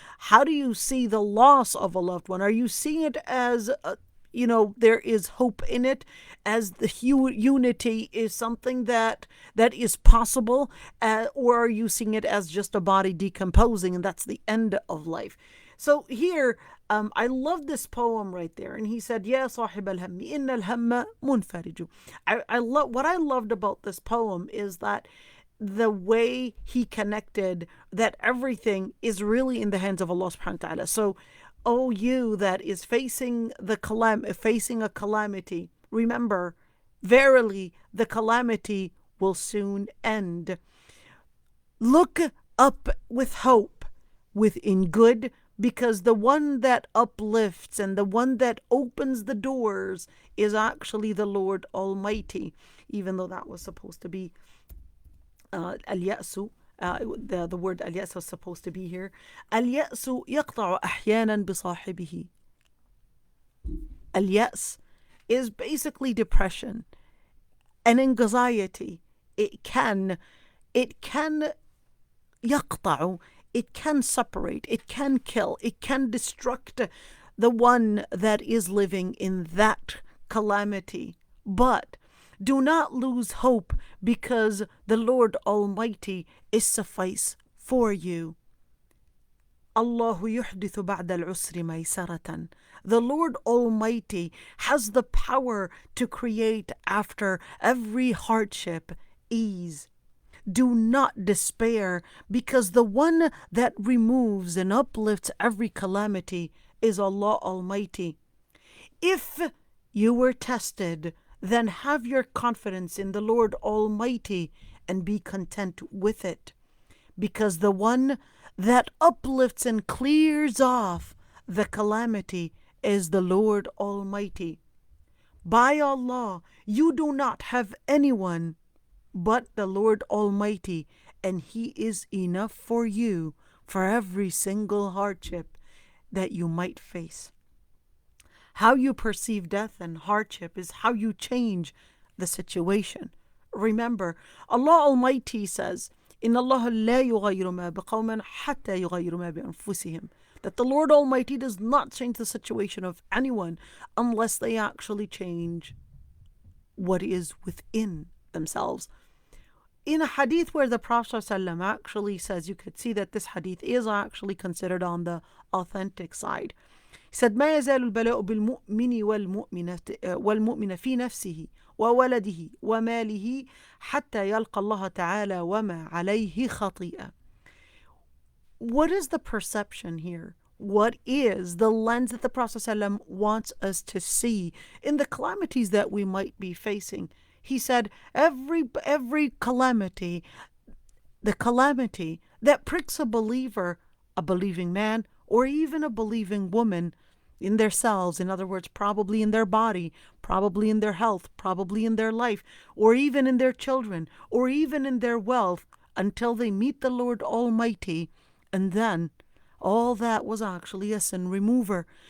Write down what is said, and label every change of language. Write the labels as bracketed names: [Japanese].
[English] How do you see the loss of a loved one? Are you seeing it as there is hope in it, as the unity is something that is possible, or are you seeing it as just a body decomposing and that's the end of life? So here, I love this poem right there. And he said, [Arabic] "Ya صاحب الهم إن الهم منفرج." [English] I love what I loved about this poem is that the way he connected that everything is really in the hands of Allah subhanahu wa ta'ala. So, oh, you that is facing a calamity, remember, verily the calamity will soon end. Look up with hope, within good, because the one that uplifts and the one that opens the doors is actually the Lord Almighty, even though that was supposed to be al-ya'su. The word al-ya'su was supposed to be here. [Arabic] Al-ya'su يقطع أحيانا بصاحبه. [English] Al-ya's is basically depression and anxiety. It can يقطع, it can separate, it can kill, it can destruct the one that is living in that calamity. But do not lose hope, because the Lord Almighty is suffice for you. [Arabic] الله يحدث بعد العسر ميسرة. [English] The Lord Almighty has the power to create after every hardship ease. Do not despair, because the one that removes and uplifts every calamity is Allah Almighty. If you were tested, then have your confidence in the Lord Almighty and be content with it, because the one that uplifts and clears off the calamity is the Lord Almighty. By Allah, you do not have anyone but the Lord Almighty, and He is enough for you for every single hardship that you might face. How you perceive death and hardship is how you change the situation. Remember, Allah Almighty says, [Arabic] إِنَّ اللَّهَ لَا يُغَيِّرُ مَا بِقَوْمٍ حَتَّى يُغَيِّرُ مَا بِأَنفُسِهِمْ. [English] That the Lord Almighty does not change the situation of anyone unless they actually change what is within themselves. In a hadith where the Prophet ﷺ actually says, you could see that this hadith is actually considered on the authentic side. He said, [Arabic] ما يزال البلاء بالمؤمن والمؤمن في نفسه وولده وماله حتى يلقى الله تعالى وما عليه خطيئة. [English] What is the perception here? What is the lens that the Prophet ﷺ wants us to see in the calamities that we might be facing? He said, every calamity, the calamity that pricks a believer, a believing man, or even a believing woman in themselves, in other words, probably in their body, probably in their health, probably in their life, or even in their children, or even in their wealth, until they meet the Lord Almighty, and then all that was actually a sin remover.